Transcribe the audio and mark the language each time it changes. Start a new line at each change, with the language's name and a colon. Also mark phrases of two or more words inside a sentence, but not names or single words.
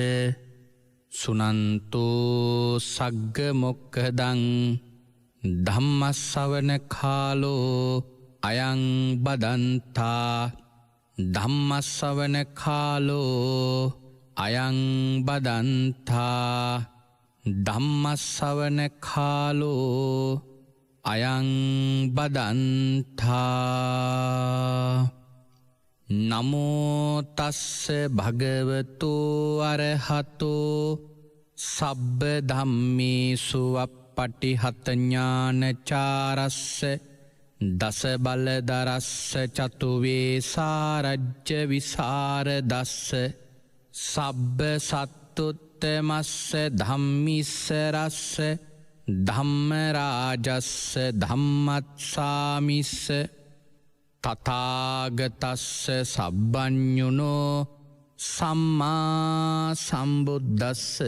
Pali: සුනන්තෝ සග්ග මොක්ඛදං ධම්මස්සවන කාලෝ අයං බදන්තා ධම්මස්සවන කාලෝ අයං බදන්තා ධම්මස්සවන කාලෝ අයං බදන්තා නමෝ තස්ස භගවතු අරහතෝ සබ්බ ධම්මේසු අප්පටිහත ඥානචාරස්ස දස බලදරස්ස චතු වේසාරජ්‍ය විසරදස්ස සබ්බ සත්තුත්තමස්ස ධම්මිස්ස රස්ස ධම්මරාජස්ස ධම්මත්සාමිස්ස තථාගතස්ස සබ්බඤුනෝ සම්මා සම්බුද්දස්ස